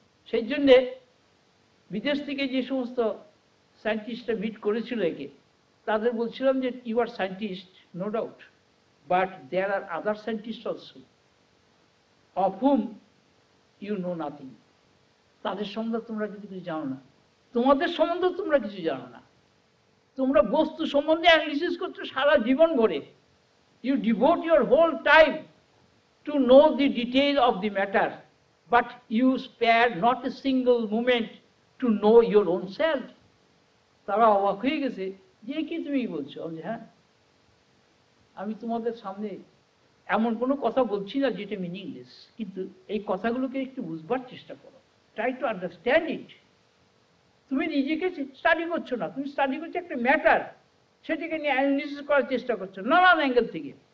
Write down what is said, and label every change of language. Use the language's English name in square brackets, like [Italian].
[Bangla] সেই জন্যে বিদেশ থেকে যে সমস্ত সায়েন্টিস্টরা মিট করেছিল একে, তাদের বলছিলাম যে [English] You are scientist, no doubt, but there are other scientist also of whom you know nothing. [Bangla] তাদের সম্বন্ধে তোমরা কিন্তু কিছু জানো না, তোমাদের সম্বন্ধে তোমরা কিছু জানো না। তোমরা বস্তু সম্বন্ধে অ্যানালিসিস করছো সারা জীবন ভরে। You devote your whole time [English] to know the detail of the matter, but you spare not a single moment to know your own self. [Bangla] তারা অবাক হয়ে গেছে যে কি তুমি বলছো? আমি হ্যাঁ, আমি তোমাদের সামনে এমন কোনো কথা বলছি না যেটা মিনিংলেস, কিন্তু এই কথাগুলোকে একটু বুঝবার চেষ্টা করো, [English] Try to understand it. [Bangla] তুমি নিজেকে স্টাডি করছো না, তুমি স্টাডি করছো একটা ম্যাটার, সেটাকে নিয়ে অ্যানালিসিস করার চেষ্টা করছো নানান অ্যাঙ্গেল থেকে।